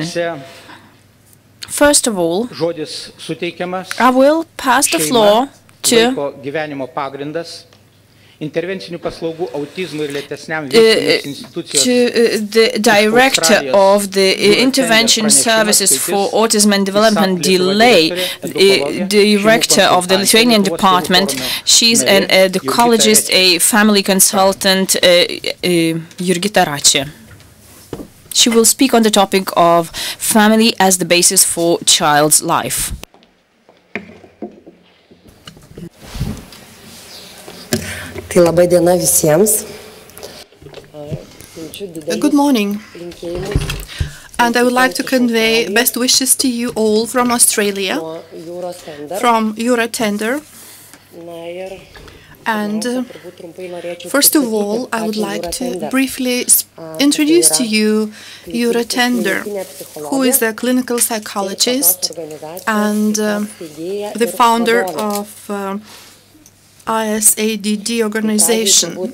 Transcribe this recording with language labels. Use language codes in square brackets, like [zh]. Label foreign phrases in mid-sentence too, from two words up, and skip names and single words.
[en] First of all, I will pass the floor to the Director of the Intervention Services for Autism and Development Delay, Director of the Lithuanian department. She's an educologist, a family consultant, Jurgita Račė. She will speak on the topic of family as the basis for child's life. [lt] Tai labai diena visiems. [en] Good morning. And I would like to convey best wishes to you all from Australia, from Jura Tender. And first of all, I would like to briefly introduce to you Jura Tender, who is a clinical psychologist and the founder of ISADD organization.